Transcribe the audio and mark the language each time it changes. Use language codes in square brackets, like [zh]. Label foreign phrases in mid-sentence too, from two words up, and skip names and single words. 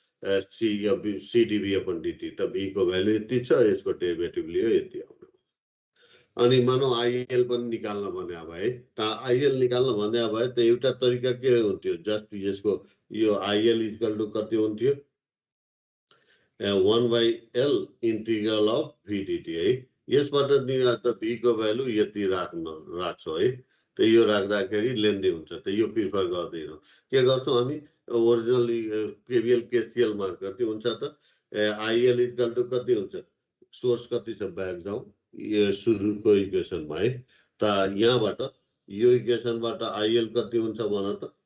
[ne] CdV/dt। त v को भ्यालु यति छ, यसको डेरिभेटिभ लियो यति आउने। अनि मानौ IL पनि निकाल्न भने भए, त IL निकाल्न भने भए त एउटा तरिका के हुन्थ्यो? जस्ट यसको यो IL [en] equal to [ne] कति हुन्थ्यो? [en] 1/L integral of v dt [ne] है यसबाट निकाल्दा v को भ्यालु यति राख्छौ है त यो राख्दाखेरि लेन्दी हुन्छ त यो प्रिफर गर्दैनौ के गर्छौ हामी ओरिजिनली केवीएल केसीएल मा कति हुन्छ त IL [en] equal to [ne] कति हुन्छ सोर्स कति छ ब्याक जाउँ यो सुरुको इक्वेसनमा है त यहाँबाट यो इक्वेसनबाट IL कति हुन्छ भन त